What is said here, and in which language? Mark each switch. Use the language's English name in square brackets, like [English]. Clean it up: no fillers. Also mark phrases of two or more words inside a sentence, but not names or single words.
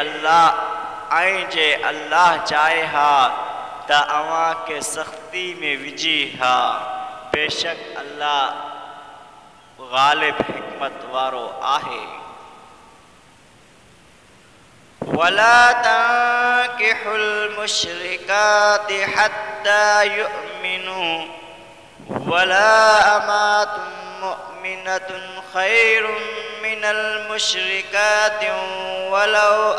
[Sindhi] अल्लाह चाहे हा त अव्हां खे सख़्ती में विझी हा बेशक अल्लाह ग़ालिब हिकमत वारो आहे [Arabic] ولا تنكحوا المشركات حتى يؤمن ولأمة مؤمنة خير من المشركات ولو